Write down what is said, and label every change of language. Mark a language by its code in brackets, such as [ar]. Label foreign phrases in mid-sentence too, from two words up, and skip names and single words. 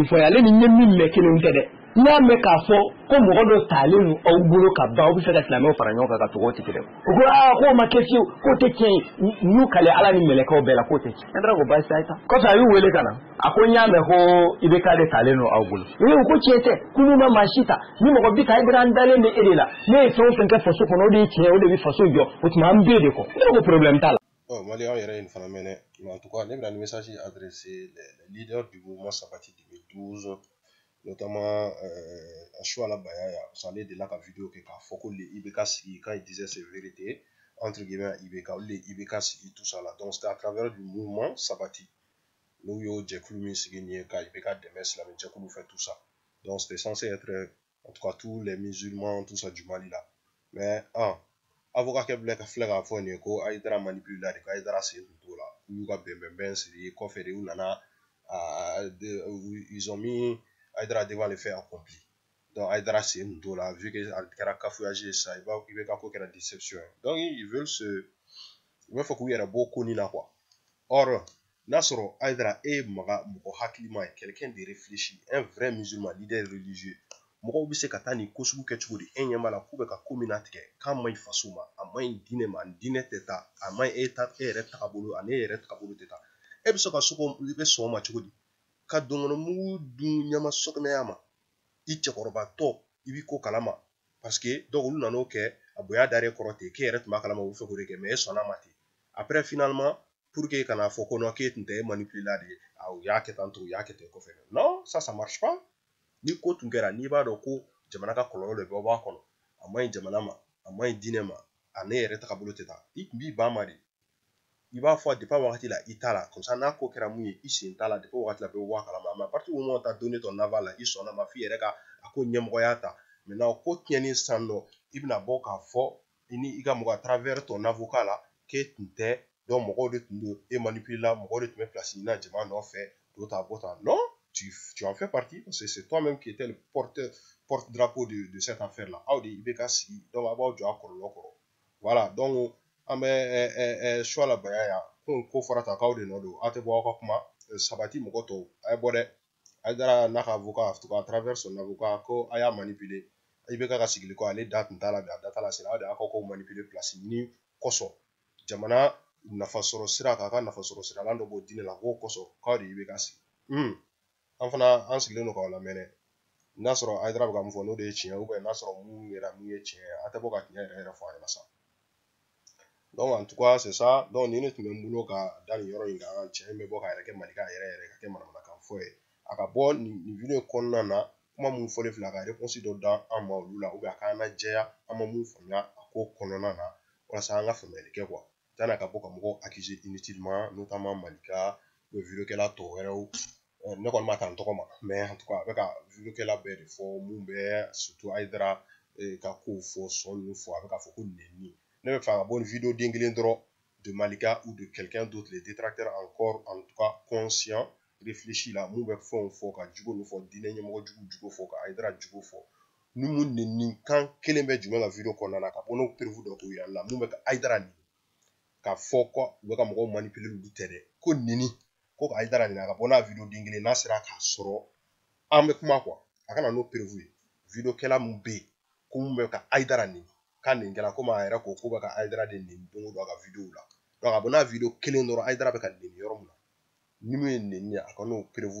[bm] fɔ yan ale ni ɲɛ min mɛn kelenw tɛ dɛ n'a mɛn k'a fɔ ko mɔgɔ dɔ talen don aw bolo ka ban aw bɛ fɛ ka silamɛw fara ɲɔgɔn kan ka togo tigɛ dɛ u ko k'o ma kɛ fiyewu k'o tɛ tiɲɛ ye n'u kale Ala ni mɛlɛkɛw bɛɛ la k'o tɛ tiɲɛ Haidara ko baasi t'a ye kɔfɛ a y'u wele ka na a ko n y'a mɛn ko IBK de talen don aw bolo u ko tiɲɛ tɛ k'olu ma maa si ta ni mɔgɔ bi ta Haidara an dalen bɛ e de la ne ye fɛn o fɛn kɛ faso kɔnɔ o de ye tiɲɛ o de bɛ faso jɔ o tuma an bɛɛ de kɔ ne ko problème t'a la. Malien yɛrɛ ye nin fana mɛn dɛ [fr] mais en tout cas [bm] ne bɛna ni [fr] message adressé les leaders du mouvement Sabati 2012 notamment Achouala Bayaya parce qu' [bm] ale de la ka vidéo kɛ k'a fɔ ko [fr] le IBK sigi quand il disait ses vérités entre guillemets IBK le IBK sigi tout ça là donc c'était à travers du mouvement Sabati n'u y'o jɛkulu [bm] min sigi nin ye ka IBK dɛmɛ silamɛ jɛkulu fɛ [fr] tout ça donc c'était censé être en tout cas tous les musulmans tout ça du Mali là mais avocat [bm] kɛ filɛ k'a fɔ nin ye ko Haidara manipule la de ko Haidara sen tun t'o la u y'u ka bɛnbɛnbɛn siri kɔfɛ de u nana [fr] ils ont mis Haidara devant les faits accomplis donc [bm] Haidara sen tun t'o la [fr] vu que [bm] a kɛra cafouillage ye sisan IBK ko kɛra [fr] déception donc ils veulent [bm] fɔ k'u yɛrɛ bɔ ko nin na [fr] quoi or [bm] n'a sɔrɔ Haidara e ye mɔgɔ hakilima ye [fr] quelqu'un de réfléchi un vrai musulman leader religieux [bm] mɔgɔw bɛ se ka taa nin ko sugu kɛ cogo di e ɲɛ b'a la k'u bɛ ka ko min latigɛ k'a ma ɲi faso ma a ma ɲi diinɛ ma diinɛ tɛ taa a ma ɲi e yɛrɛ tagabolo ani e yɛrɛ tagabolo tɛ taa e bɛ se ka i bɛ sɔn o ma cogo di ka dɔnkɔnɔmugu dun ɲama sɔkɔnɔya ma i cɛkɔrɔbatɔ i b'i ko kalama [fr] parce que donc [bm] olu nan'o kɛ a bonya dar'e kɔrɔ ten k'e yɛrɛ tun b'a kalama u bɛ fɛ k'o de kɛ mais e sɔnn'a ma ten [fr] après finalement pour que [bm] kana fɔ ko non k'e tun tɛ e manipule la de u y'a kɛ tan to u y'a kɛ ten kɔfɛ [fr] non ça marche pas [bm] ni ko tun kɛra n'i b'a dɔn ko jamana ka kɔlɔlɔ de bɛ bɔ a kɔnɔ a ma ɲi jamana ma a ma ɲi diinɛ ma a ne yɛrɛ tagabolo tɛ taa i tun b'i ban ma de i b'a fɔ depuis wagati la i t'a la [fr] comme ça [bm] n'a ko kɛra mun ye i sen t'a la depuis wagati la bɛɛ bɛ bɔ a kalama [fr] mais à partir du moment où t'as donné ton aval [bm] la i sɔnna ma f'i yɛrɛ ka a ko ɲɛmɔgɔya ta maintenant ko tiɲɛni sisan nɔ i bɛna bɔ k'a fɔ i ni i ka mɔgɔ [fr] à travers ton avocat [bm] la k'e tun tɛ donc mɔgɔw de tun don e manipule la mɔgɔw de tun bɛ place ɲini na jama nɔfɛ do ta bɔ tan [fr] non tu en fais partie parce que c'est toi-même qui étais le porte-drapeau de cette affaire là [bm] aw de IBK sigi donc a b'aw jɔ a kɔlɔlɔ kɔrɔ [fr] voilà donc [bm] an bɛ choix la baya ya ko fɔra ta k'aw de nɔ don aw tɛ bɔ aw ka kuma sabati mɔgɔ tɔw a ye bɔ dɛ Haidara n'a ka avocat [fr] en tout cas à travers son avocat [bm] ko a y'a manipuler IBK ka sigili ko ale da tun t'a la bi a da t'a la sini aw de y'a ko manipuler place ɲini kosɔn jamana nafasɔrɔ sira k'a ka nafasɔrɔ siralan dɔ b'o diinɛ la k'o kosɔn k'aw de IBK sigi an fana an sigilen don k'aw lamɛn dɛ n'a sɔrɔ Haidara bɛ ka mun fɔ n'o de ye tiɲɛ [fr] ou bien [bm] n'a sɔrɔ mun yɛrɛ mun ye tiɲɛ a tɛ bɔ ka tiɲɛ yɛrɛ fɔ a ɲɛna sa [fr] donc en tout cas c'est ça donc [bm] nin de tun bɛ n bolo ka da nin yɔrɔ in kan cɛ in bɛ bɔ ka yɛrɛ kɛ malika yɛrɛ ka kɛ manamanakan fɔ ye a ka bɔ nin video kɔnɔna na kuma mun fɔlen filɛ a ka réponse dɔ da an ma olu la ou bien a k'an lajɛya an ma mun faamuya a ko kɔnɔna na walasa an ka faamuyali kɛ quoi tana ka bɔ ka mɔgɔw [fr] accuser inutilement notamment [bm] malika ou video kɛla tɔ wɛrɛw ne kɔni ma ta n tɔgɔ ma [fr] mais en tout cas [bm] a bɛ ka video kɛla bɛɛ de fɔ mun bɛ surtout Haidara ka kow fɔ sɔn ninnu fɔ a bɛ ka fɔ ko nenni ne bɛ fɛ ka bɔ ni video den kelen dɔrɔn de Malika [fr] ou de quelqu'un d'autre les détracteurs encore en tout cas conscient réfléchi [bm] la mun bɛ fɛnw fɔ ka jugo min fɔ diinɛ ɲɛmɔgɔ jugu fɔ ka Haidara jugu fɔ ni mun nenni kan kelen bɛ jumɛn ka video kɔnɔna na ka bɔ n'o preuve dɔ k'o yira la mun bɛ ka Haidara neni ka fɔ ko u bɛ ka mɔgɔw manipuler olu tɛ dɛ ko neni ko ka Haidara neni a ka bɔ n'a video den kelen n'a sera k'a sɔrɔ an bɛ kuma quoi a kana n'o preuve ye video kɛla mun bɛ yen ko mun bɛ ka Haidara neni k'a neni kɛla komi a yɛrɛ ko k'u bɛ ka Haidara de neni don o don a ka video la donc a bɔ n'a video kelen dɔrɔn Haidara bɛ ka neni yɔrɔ min na ni mun ye neni ye a ka n'o preuve